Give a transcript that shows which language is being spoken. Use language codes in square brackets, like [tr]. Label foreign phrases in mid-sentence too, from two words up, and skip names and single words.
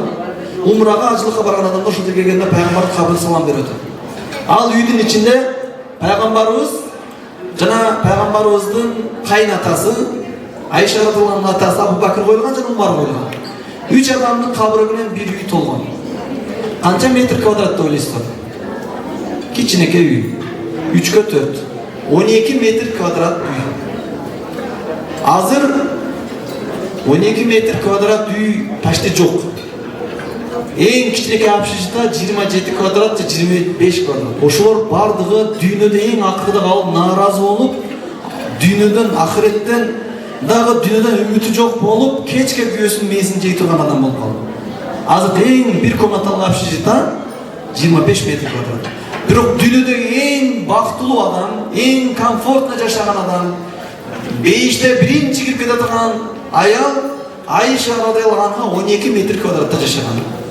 [ky] Умрага, ажылыкка барган адамдар ошол жерге келгенде пайгамбардын кабырына салам берип өтөт. Ал үйдүн ичинде пайгамбарыбыз жана пайгамбарыбыздын кайнатасы Айша [ar] رضي الله عنها [ky] атасы Абу Бакыр коюлган жана Умар коюлган. 3 адамдын кабыры менен bir үй толгон. [uz] Qancha metr kvadratda o'ylaysizlar? Kichkinaka uy. 3 ga 4. 12 metr kvadrat uy. Hozir 12 metr kvadrat uy почти yo'q. Eng kichkinaka общежитие 27 kvadrat, 25 kvadrat. [ky] Ошолор бардыгы дүйнөдө эң акырда калып нааразы болуп, дүйнөдөн ахиреттен дагы дүйнөдөн үмүтү жок болуп, кечке күйөөсүнүн мээсин жей турган адам болуп калды. Азыр эң bir комнаталы общежитие 25 метр квадрат. Бирок дүйнөдөгү эң бактылуу адам, эң комфортно жашаган адам, бейиште биринчи кирип кете турган аял Айша [ar] رضي الله عنها [ky] 12 метр квадратта жашаган.